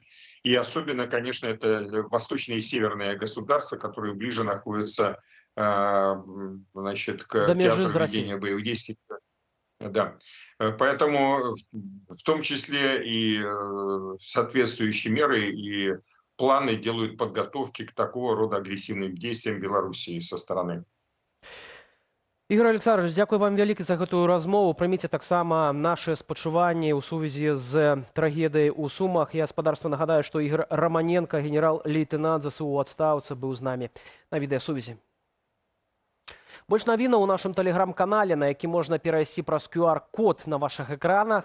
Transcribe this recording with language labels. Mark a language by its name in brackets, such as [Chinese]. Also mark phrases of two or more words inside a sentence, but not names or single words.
[Russian] И особенно, конечно, это восточные и северные государства, которые ближе находятся, значит, к театру ведения боевых действий. Да. Поэтому в том числе и соответствующие меры и планы делают подготовки к такого рода агрессивным действиям Белоруссии со стороны. [Belarusian] Ігор Александрович, дзякуй вам вялікі за гэтую размову. Прыміце таксама нашы спачуванні ў сувязі з трагедыяй у Сумах. Я спадарства нагадаю, што Ігор Романенко, генерал-лейтенант ЗСУ ў адстаўцы, быў з намі на відэасувязі. Больш навінаў у нашым тэлеграм-канале, на які можна перайсці праз QR-код на вашых экранах.